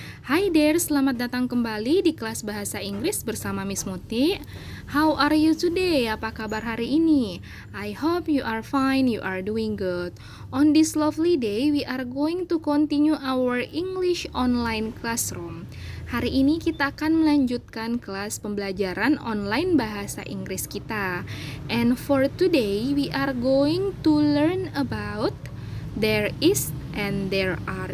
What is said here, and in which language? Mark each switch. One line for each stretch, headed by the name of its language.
English: Hi there,
Indonesian: selamat datang kembali di kelas bahasa Inggris bersama Miss Muti.
English: How are you today?
Indonesian: Apa kabar hari ini?
English: I hope you are fine, you are doing good. On this lovely day, we are going to continue our English online classroom.
Indonesian: Hari ini kita akan melanjutkan kelas pembelajaran online bahasa Inggris kita.
English: And for today, we are going to learn about there is and there are.